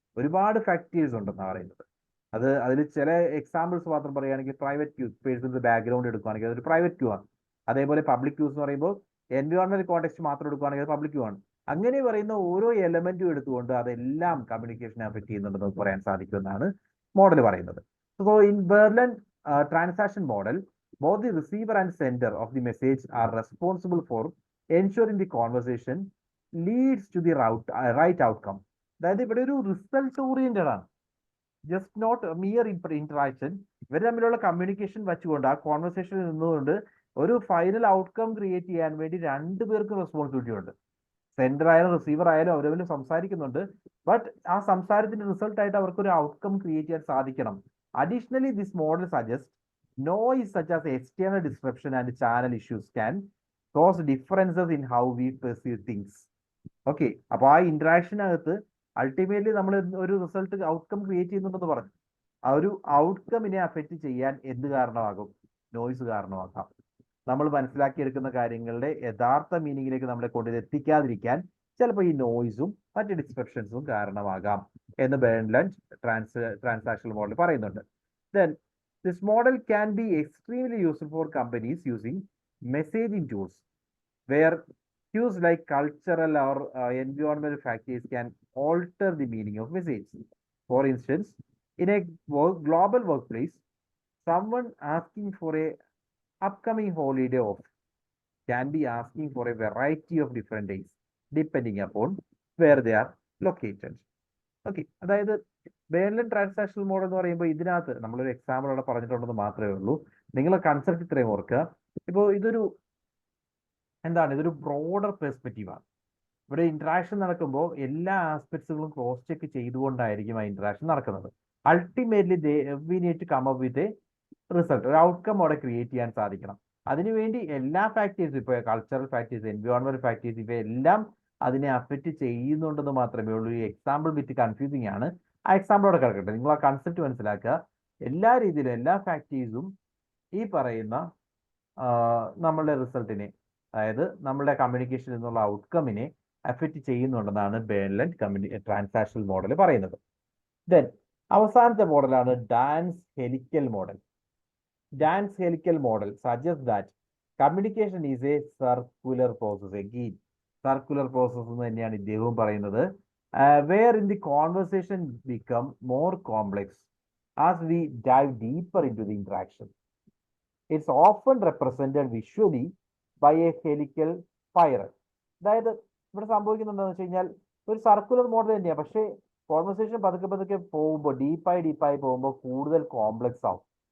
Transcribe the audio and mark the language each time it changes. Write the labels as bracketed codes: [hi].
[ml] ഒരുപാട് ഫാക്ടേഴ്സ് ഉണ്ടെന്നാണ് പറയുന്നത്. അതിൽ ചില എക്സാമ്പിൾസ് മാത്രം പറയുകയാണെങ്കിൽ പ്രൈവറ്റ് ക്യൂസ്, പേഴ്സൺസ് ബാക്ക്ഗ്രൗണ്ട് എടുക്കുകയാണെങ്കിൽ അതൊരു പ്രൈവറ്റ് ക്യൂ ആണ്. അതേപോലെ പബ്ലിക് ക്യൂസ് എന്ന് പറയുമ്പോൾ എൻവയോൺമെന്റ് കോണ്ടെക്സ്റ്റ് മാത്രം എടുക്കുകയാണെങ്കിൽ അത് പബ്ലിക് ക്യൂ ആണ്. അങ്ങനെ പറയുന്ന ഓരോ എലമെന്റും എടുത്തുകൊണ്ട് അതെല്ലാം കമ്മ്യൂണിക്കേഷനെ അഫക്റ്റ് ചെയ്യുന്നുണ്ടെന്ന് പറയാൻ സാധിക്കുമെന്നാണ് മോഡൽ പറയുന്നത്. [en] So in Barnlund transaction model, both the receiver and sender of the message are responsible for ensuring the conversation leads to the right outcome. [ml] അതായത് ഇവിടെ ഒരു റിസൾട്ട് ഓറിയന്റഡ് ആണ്, [en] Just not mere interaction. [ml] ഇവർ തമ്മിലുള്ള കമ്മ്യൂണിക്കേഷൻ വെച്ചുകൊണ്ട് ആ കോൺവെർസേഷനിൽ നിന്നുകൊണ്ട് ഒരു ഫൈനൽ ഔട്ട്കം ക്രിയേറ്റ് ചെയ്യാൻ വേണ്ടി രണ്ടുപേർക്കും റെസ്പോൺസിബിലിറ്റി ഉണ്ട്. സെൻഡർ ആയാലും റിസീവർ ആയാലും അവർ തമ്മിൽ സംസാരിക്കുന്നുണ്ട്, ബട്ട് ആ സംസാരത്തിന്റെ റിസൾട്ട് ആയിട്ട് അവർക്ക് ഒരു ഔട്ട്കം ക്രിയേറ്റ് ചെയ്യാൻ സാധിക്കണം. [en] Additionally this model suggest noise such as external disruption and channel issues can cause differences in how we perceive things. [ml] Okay, അപ്പൊ ആ ഇന്ററാക്ഷനകത്ത് അൾട്ടിമേറ്റ്ലി നമ്മൾ ഒരു റിസൾട്ട് ഔട്ട്കം ക്രിയേറ്റ് ചെയ്യുന്നുണ്ടെന്ന് പറഞ്ഞു. ആ ഒരു ഔട്ട്കമിനെ അഫക്റ്റ് ചെയ്യാൻ എന്ത് കാരണമാകും? നോയ്സ് കാരണമാക്കാം. നമ്മൾ മനസ്സിലാക്കിയെടുക്കുന്ന കാര്യങ്ങളുടെ യഥാർത്ഥ മീനിങ്ങിലേക്ക് നമ്മളെ കൊണ്ട് എത്തിക്കാതിരിക്കാൻ ചിലപ്പോൾ ഈ നോയ്സും മറ്റ് ഡിസ്ട്രപ്ഷൻസും കാരണമാകാം എന്ന് ബേൺലൻഡ് ട്രാൻസാക്ഷണൽ മോഡൽ പറയുന്നുണ്ട്. [en] Then this model can be extremely useful for companies using messaging tools, where cues like cultural or environmental factors can alter the meaning of message. For instance, in a global workplace, someone asking for a upcoming holiday off can be asking for a variety of different days, depending upon where they are located. [ml] Okay, അതായത് ബേൺലൻ transactional model എന്ന് പറയുമ്പോൾ ഇതിനകത്ത് നമ്മളൊരു example അവിടെ പറഞ്ഞിട്ടുണ്ടെന്ന് മാത്രമേ ഉള്ളൂ. നിങ്ങളെ concept ഇത്രയും ഓർക്കുക. ഇപ്പോൾ ഇതൊരു ബ്രോഡർ പെർസ്പെക്റ്റീവാണ്. ഇവിടെ ഇന്ററാക്ഷൻ നടക്കുമ്പോൾ എല്ലാ ആസ്പെക്ട്സുകളും ക്രോസ് ചെക്ക് ചെയ്തുകൊണ്ടായിരിക്കും ആ ഇന്ററാക്ഷൻ നടക്കുന്നത്. [en] ultimately we need to come up with a result, [ml] ഒരു ഔട്ട്കം അവിടെ ക്രിയേറ്റ് ചെയ്യാൻ സാധിക്കണം. അതിനുവേണ്ടി എല്ലാ ഫാക്ടേഴ്സും, ഇപ്പോൾ കൾച്ചറൽ ഫാക്ടേഴ്സ്, എൻവയോൺമെന്റൽ ഫാക്ടേഴ്സ്, ഇവയെല്ലാം അതിനെ അഫക്റ്റ് ചെയ്യുന്നുണ്ടെന്ന് മാത്രമേ ഉള്ളൂ. ഈ എക്സാമ്പിൾ വിത്ത് കൺഫ്യൂസിങ് ആണ്. ആ എക്സാമ്പിളോടെ കിടക്കട്ടെ. നിങ്ങൾ ആ കൺസെപ്റ്റ് മനസ്സിലാക്കുക. എല്ലാ രീതിയിലും എല്ലാ ഫാക്ടേഴ്സും ഈ പറയുന്ന നമ്മളുടെ റിസൾട്ടിനെ, അതായത് നമ്മളുടെ കമ്മ്യൂണിക്കേഷൻ എന്നുള്ള ഔട്ട്കമിനെ അഫക്റ്റ് ചെയ്യുന്നുണ്ടെന്നാണ് ബേൺലൻ ട്രാൻസാക്ഷണൽ മോഡൽ പറയുന്നത്. ദെൻ അവസാനത്തെ മോഡലാണ് dance helical model. [en] Dance helical model suggest that communication is a circular process. Again, [ml] circular process എന്ന് തന്നെയാണ് ഇദ്ദേഹവും പറയുന്നത്. [en] Where in the conversation become more complex as we dive deeper into the interaction. It's often represented visually by a helical spiral. [ml] അതായത് ഇവിടെ സംഭവിക്കുന്നത് എന്താണെന്ന് വെച്ച് കഴിഞ്ഞാൽ ഒരു സർക്കുലർ മോഡൽ തന്നെയാണ്, പക്ഷേ കോൺവെർസേഷൻ പതുക്കെ പതുക്കെ പോകുമ്പോൾ ഡീപ്പായി പോകുമ്പോൾ കൂടുതൽ കോംപ്ലക്സ് ആവും.